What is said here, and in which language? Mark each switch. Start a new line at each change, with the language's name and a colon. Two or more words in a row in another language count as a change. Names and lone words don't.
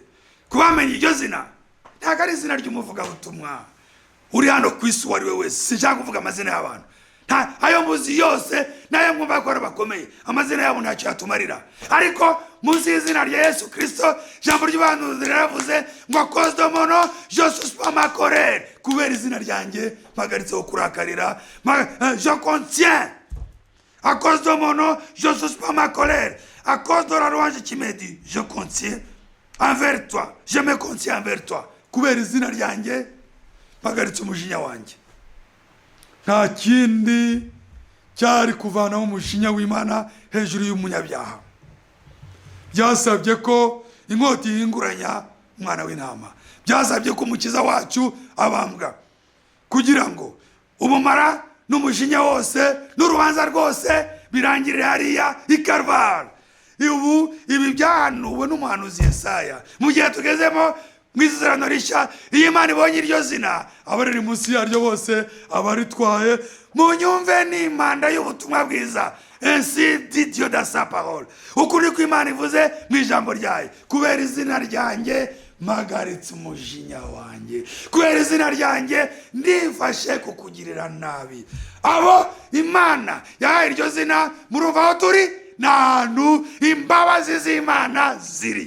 Kinyarwanda: Kubamenya iryo zina ntabwo ari izina ry'umuvugabutumwa uri hano ku isi uwo ari we wese. Sinshaka kuvuga amazina y'abantu, ayo muzi yose nayo mwumva ko bakomeye, amazina yabo ntacyo yatumarira. Ariko munsi y'izina rya Yesu Kristo, ijambo ry'ubuhanuzi riravuze ngo
French: à cause de mon nom je suspends ma colère.
Kinyarwanda: Kubera izina ryanjye mpagaritseho kurakarira,
French: je contiens. À cause de mon nom je suspends ma colère. À cause de la louange qui m'est due, je contiens envers toi, je me contiens envers toi.
Kinyarwanda: Kubera izina ryanjye mpagaritse umujinya wanjye. Nta kindi cyari kuvanaho umushinya w'Imana hejuru y'umunyabyaha. Byasabye ko inkota ihinguranya umwana w'intama, byasabye ko umukiza wacu abambwa, kugira ngo ubumara n'umujinya wose n'urubanza rwose birangirire hariya i Karuvali. Ibi byahanuwe n'umuhanuzi Yesaya. Mu gihe tugezemo mu isezerano rishya, iyo Imana ibonye iryo zina, abariri munsi yaryo bose abaritwaye munyumve n'impanda y'ubutumwa bwiza.
French: Ainsi dit Dieu dans sa parole.
Kinyarwanda: Uku niko Imana ivuze mu ijambo ryayo. Kubera izina ryanjye mpagaritse umujinya wanjye. Kubera izina ryanjye ndifashe kukugirira nabi. Abo Imana yahaye iryo zina, murumva aho turi? N'ahantu imbabazi z'Imana ziri.